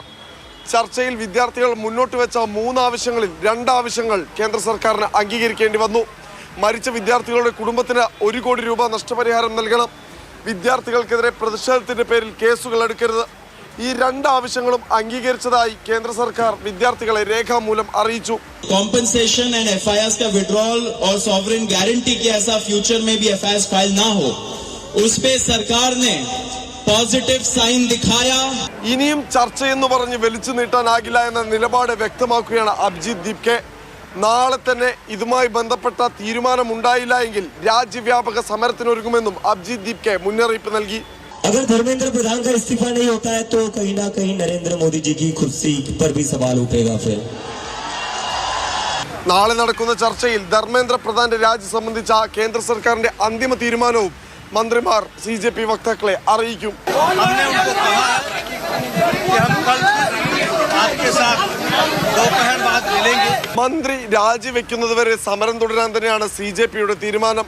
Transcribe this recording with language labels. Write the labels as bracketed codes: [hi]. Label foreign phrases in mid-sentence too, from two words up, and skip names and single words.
[ml] ചർച്ചയിൽ വിദ്യാർത്ഥികൾ മുന്നോട്ട് വെച്ച 3 ആവശ്യങ്ങളിൽ 2 ആവശ്യങ്ങൾ കേന്ദ്ര സർക്കാരിന് അംഗീകരിക്കേണ്ടി വന്നു. മരിച്ച വിദ്യാർത്ഥികളുടെ കുടുംബത്തിന് 1 കോടി രൂപ നഷ്ടപരിഹാരം നൽകണം. വിദ്യാർത്ഥികൾക്കെതിരെ പ്രതിഷേധത്തിന്റെ പേരിൽ കേസുകൾ എടുക്കരുത്. ഈ 2 ആവശ്യങ്ങളും അംഗീകരിച്ചതായി കേന്ദ്ര സർക്കാർ വിദ്യാർത്ഥികളെ രേഖാമൂലം അറിയിച്ചു. [en] compensation and FIRs [hi] का विड्रॉल और [en] sovereign guarantee [hi] कि ऐसा फ्यूचर में भी [en] FIRs file [hi] ना हो, उस पे सरकार ने [en] positive sign [hi] दिखाया. [ml] ഇനിയും ചർച്ചയെന്ന് പറഞ്ഞ് വലിച്ചു നീട്ടാനാകില്ല എന്ന നിലപാട് വ്യക്തമാക്കുകയാണ് അഭിജിത് ദീപ്കെ. നാളെ തന്നെ ഇതുമായി ബന്ധപ്പെട്ട തീരുമാനമുണ്ടായില്ല എങ്കിൽ രാജ്യവ്യാപക സമരത്തിനൊരുങ്ങുമെന്നും അഭിജിത് ദീപ്കെ മുന്നറിയിപ്പ് നൽകി. [hi] अगर धर्मेंद्र प्रधान का इस्तीफा नहीं होता है तो कहीं ना कहीं नरेंद्र मोदी जी की कुर्सी पर भी सवाल उठेगा. फिर [ml] നാളെ നടക്കുന്ന ചർച്ചയിൽ ധർമ്മേന്ദ്ര പ്രധാന്റെ രാജി സംബന്ധിച്ച കേന്ദ്ര സർക്കാരിന്റെ അന്തിമ തീരുമാനവും മന്ത്രിമാർ CJP വക്താക്കളെ അറിയിക്കും. മന്ത്രി രാജിവെക്കുന്നതുവരെ സമരം തുടരാൻ തന്നെയാണ് CJPയുടെ തീരുമാനം.